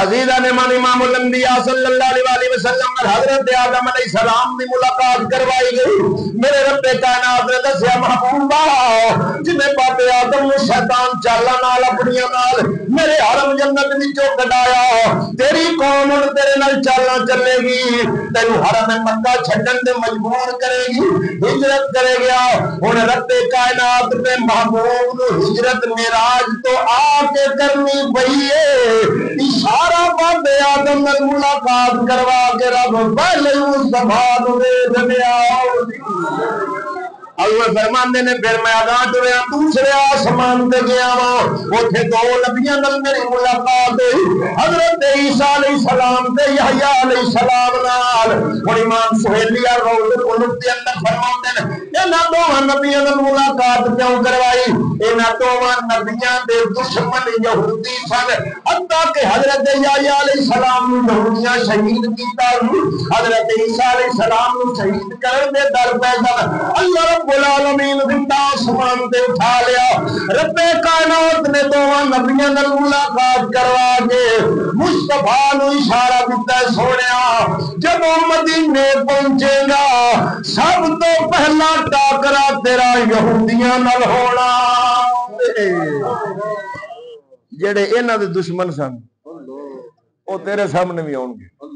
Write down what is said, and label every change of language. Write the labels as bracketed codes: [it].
[ur] عزیزان ایمان امام الانبیاء صلی اللہ علیہ وسلم اور حضرت آدم علیہ السلام کی ملاقات کروائی گئی. [pa] میرے رب کائنات نے دسیا محبوبہ جنہیں بابے آدم نے شیطان چالا نال اپنی نال میرے حرم جنت وچوں کڈایا تیری قوم ہن تیرے نال چالا چلے گی تینوں حرم مکہ چھڈن تے مجبور کرے گی ہجرت کرے گیا. ہن رب کائنات نے محبوب نو ہجرت معراج تو آ کے کرنی پئی ہے. اشارہ بابے آدم نال ملاقات کروا کے رب پہلے مصطفیٰ نو دے دیا. اللہ فرماندے نے پھر میں آگاہ ٹریا دوسرے آسمان تے گیا وا اوتھے دو نبیاں نال میری ملاقات ہوئی حضرت عیسیٰ علیہ السلام تے یحییٰ علیہ السلام نال. اور امام سہیلی روض القلوب دے اندر فرماندے نے انہاں دوواں نبیاں نال ملاقات کیوں کروائی؟ انہاں دوواں نبیاں دے دشمن یہودی سن حتیٰ کہ حضرت یحییٰ علیہ السلام نو یہودیاں شہید کیتا. حضرت عیسیٰ علیہ السلام نو شہید کرن دے در پے سن. اللہ رب العالمین زندہ آسمان تے اٹھا لیا. رب کائنات نے دوواں نبیاں نال ملاقات کروا کے مصطفیٰ نو اشارہ دیتا ہے سونیا جب مدینے پہنچے گا سب تو پہلا ٹاکرا تیرا یہودیاں نال ہونا. جڑے انہاں دے دشمن سن او تیرے سامنے بھی آؤں گے.